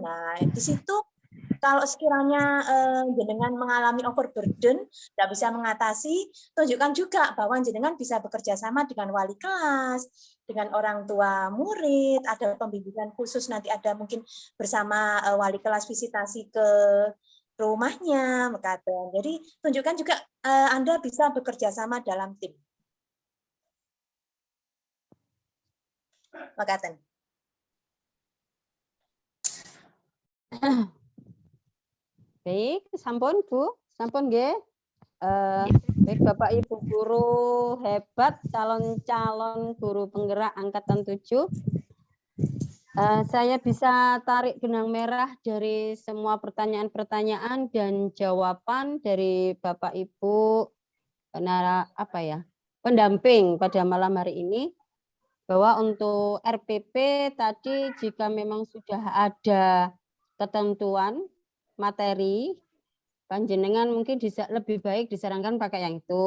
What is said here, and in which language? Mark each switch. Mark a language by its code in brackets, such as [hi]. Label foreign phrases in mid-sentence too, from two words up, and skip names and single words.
[id] Nah, di situ kalau sekiranya jenengan mengalami overburden, tidak bisa mengatasi, tunjukkan juga bahwa jenengan bisa bekerja sama dengan wali kelas, dengan orang tua murid, ada pembimbingan khusus, nanti ada mungkin bersama wali kelas visitasi ke rumahnya, mekaten. Jadi tunjukkan juga Anda bisa bekerja sama dalam tim. Mekaten. Baik, [jv] sampun Bu, sampun nggih. [id] Baik Bapak Ibu guru hebat, calon-calon guru penggerak angkatan 7. Saya bisa tarik benang merah dari semua pertanyaan-pertanyaan dan jawaban dari Bapak Ibu pendamping pada malam hari ini, bahwa untuk RPP tadi jika memang sudah ada ketentuan materi, panjenengan mungkin lebih baik disarankan pakai yang itu.